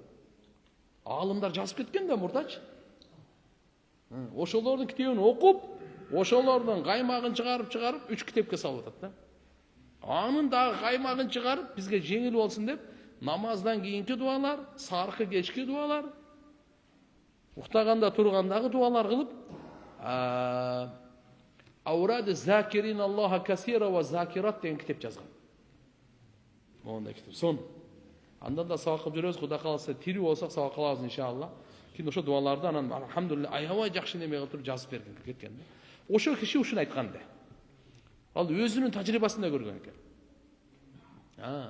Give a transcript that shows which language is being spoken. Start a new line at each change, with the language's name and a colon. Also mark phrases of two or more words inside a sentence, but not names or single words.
Kyrgyz: Алымдар жазып кеткен да мурдачы. Ошолордун китебин окуп, ошолордун каймагын чыгарып 3 китепке салып атат да. Анын дагы каймагын чыгарып бизге жеңил болсун деп намаздан кийинки дуалар, саркы кечки дуалар, уктаганда тургандагы дуалар кылып, Аурады закирин Аллаха касира ва закират деген китеп жазган. Мондай китеп. Сон. Андан да сабак кылып жүрөбүз, Кудай кааласа тирүү болсок сабак кылабыз иншалла. Кийин ошо дуаларды анан алхамдулилlah аябай жакшы неме кылып жазып берген кеткен. Ошо киши ушуну айткан да. Ал өзүнүн тажрыйбасында көргөн экен.